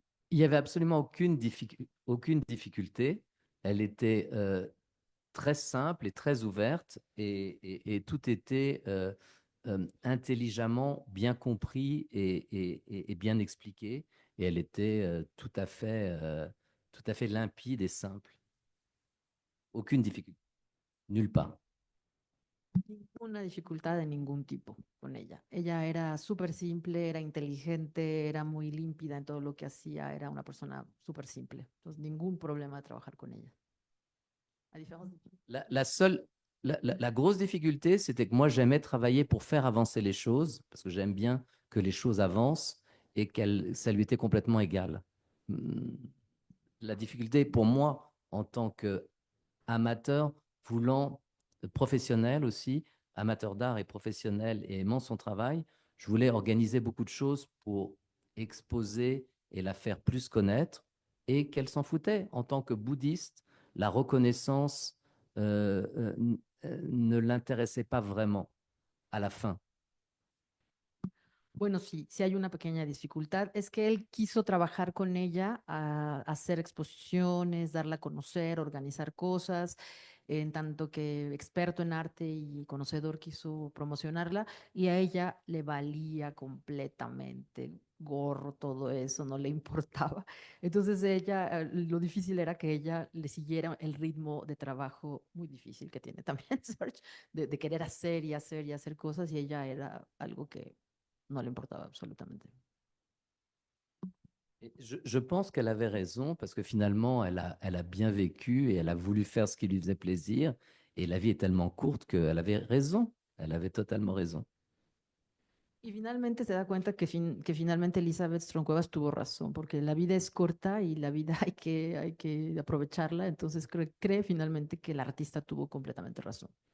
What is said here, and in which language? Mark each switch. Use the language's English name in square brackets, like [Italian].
[French] Il n'y avait absolument aucune difficulté. Elle était très simple et très ouverte et tout était intelligemment bien compris et bien expliqué. Et elle était tout à fait limpide et simple. Aucune difficulté, nulle part. [Spanish] Ninguna dificultad de ningún tipo con ella. Ella era súper simple, era inteligente, era muy límpida en todo lo que hacía, era una persona súper simple. Entonces, ningún problema de trabajar con ella. A diferencia [French] La seule, la grosse difficulté, c'était que moi, j'aimais travailler pour faire avancer les choses, parce que j'aime bien que les choses avancent et ça lui était complètement égal. La difficulté pour moi, en tant qu'amateur, voulant professionnel aussi, amateur d'art et professionnel et aimant son travail, je voulais organiser beaucoup de choses pour exposer et la faire plus connaître et qu'elle s'en foutait. En tant que bouddhiste, la reconnaissance ne l'intéressait pas vraiment à la fin. [Spanish] Bueno, sí, sí hay una pequeña dificultad. Es que él quiso trabajar con ella, a hacer exposiciones, darla a conocer, organizar cosas, en tanto que experto en arte y conocedor quiso promocionarla y a ella le valía completamente gorro todo eso, no le importaba. Entonces ella, lo difícil era que ella le siguiera el ritmo de trabajo muy difícil que tiene también Serge, de querer hacer y hacer y hacer cosas y ella era algo que no le importaba absolutamente. [French] Je pense qu'elle avait raison parce que finalement, elle a bien vécu et elle a voulu faire ce qui lui faisait plaisir. Et la vie est tellement courte qu'elle avait raison. Elle avait totalement raison. [Spanish] Y finalmente se da cuenta que finalmente Elizabeth Strong Cuevas tuvo razón, porque la vida es corta y la vida hay que aprovecharla. Entonces cree finalmente que el artista tuvo completamente razón.